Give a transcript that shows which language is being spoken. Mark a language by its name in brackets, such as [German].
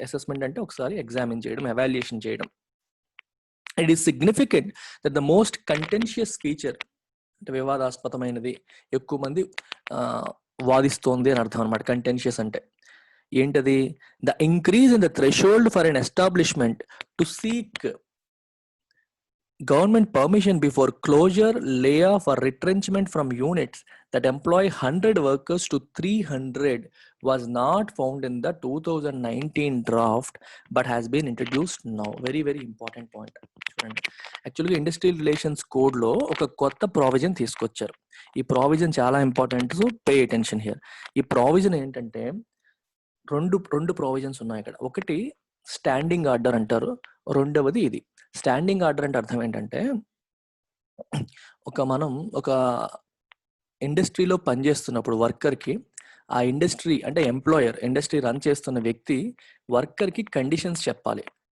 [Telugu] Assessment అంటే ఒకసారి examine చేయడం, ఎవాల్యుయేషన్ చేయడం. [English] it is significant that the most contentious feature, [Telugu] అంటే వివాదాస్పదమైనది, ఎక్కువ మంది వాదిస్తోంది అని అర్థం అనమాట. కంటెన్షియస్ అంటే ఏంటది? [English] The increase in the threshold for an establishment to seek government permission before closure, layoff or retrenchment from units that employ 100 workers to 300 was not found in the 2019 draft but has been introduced now. Very very important point. [Telugu] చూడండి, యాక్చువల్గా industrial relations కోడ్లో ఒక కొత్త provision తీసుకొచ్చారు. ఈ provision చాలా important, [English] So pay attention here. [Telugu] ఈ provision ఏంటంటే రెండు ప్రావిజన్స్ ఉన్నాయి ఇక్కడ. ఒకటి స్టాండింగ్ ఆర్డర్ అంటారు, రెండవది ఇది. స్టాండింగ్ ఆర్డర్ అంటే అర్థం ఏంటంటే, మనం ఒక ఇండస్ట్రీలో పనిచేస్తున్నప్పుడు వర్కర్కి ఆ ఇండస్ట్రీ అంటే ఎంప్లాయర్ ఇండస్ట్రీ రన్ చేస్తున్న వ్యక్తి వర్కర్కి కండిషన్స్ చెప్పాలి.